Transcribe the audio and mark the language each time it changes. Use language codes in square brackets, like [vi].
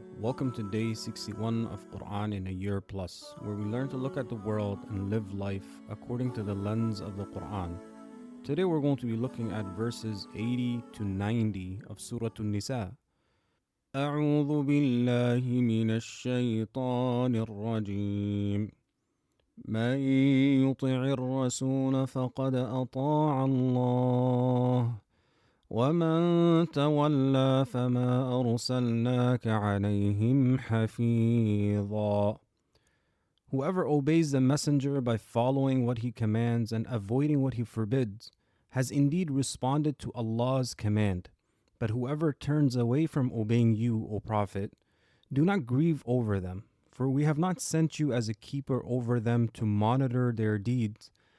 [en] Welcome to day 61 of Qur'an in a year plus, where we learn to look at the world and live life according to the lens of the Qur'an. Today we're going to be looking at verses 80 to 90 of Surah An-Nisā. [ar] أعوذ بالله من الشيطان الرجيم. من يطع الرسول فقد أطاع الله ومن تولى فما أرسلناك عليهم حفيظا. [en] Whoever obeys the messenger by following what he commands and avoiding what he forbids has indeed responded to Allah's command. But whoever turns away from obeying you, O Prophet, do not grieve over them, for we have not sent you as a keeper over them to monitor their deeds.